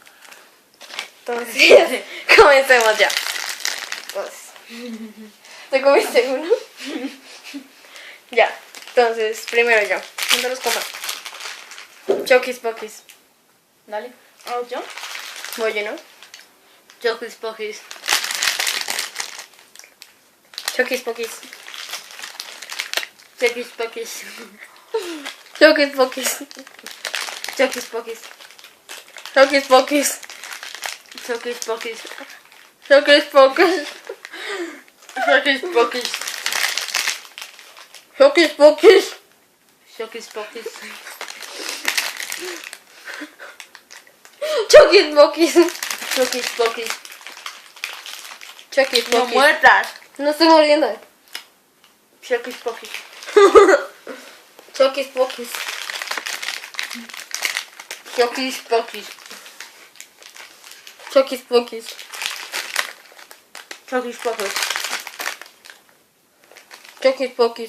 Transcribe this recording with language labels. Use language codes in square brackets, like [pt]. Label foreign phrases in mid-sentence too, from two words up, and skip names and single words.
[es] Entonces, comencemos ya. Entonces, ¿te comiste uno? Ya, entonces, primero yo. ¿Dónde los coma? Chokis Pokis. Dale. ¿Oh, yo? Voy yo, ¿no? Chokis Pokis. Chokis Pokis. Chokis Pokis. Chokis Pokis. Chokis Pokis. Chokis Pokis. Chokis Pokis. Chokis Pokis. Chokis Pokis. Chokis Pokis. Chokis Pokis. Chokis Pokis. Chokis Pokis. Chokis No Pokis. muertas. No estoy muriendo. Chokis Pokis. Chokis Pokis. Chokis Pokis. Chokis Pokis. Chokis Pokis. Chokis Pokis.